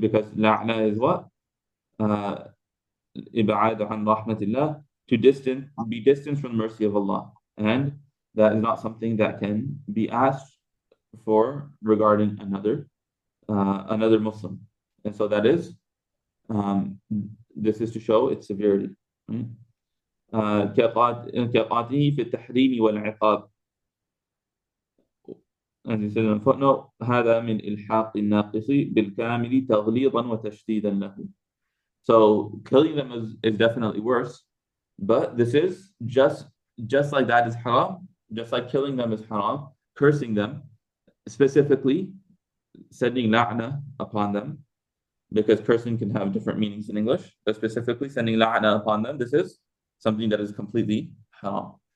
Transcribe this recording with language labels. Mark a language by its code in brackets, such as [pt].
[en] Because la'na is what? [ar] إِبْعَادُ عَنْ رَحْمَةِ اللَّهِ, [en] to be distant from the mercy of Allah. And that is not something that can be asked for regarding another Muslim. And so that is, this is to show its severity. Right? [ar] كقاته في التحريم والعقاب. [en] As he said in the footnote, [ar] هذا من إلحاق الناقص بالكامل تغليظا وتشديدا له. [en] So killing them is definitely worse, but this is just like that is haram, just like killing them is haram, cursing them specifically sending la'na upon them, because person can have different meanings in English, but specifically sending la'na upon them, this is something that is completely haram.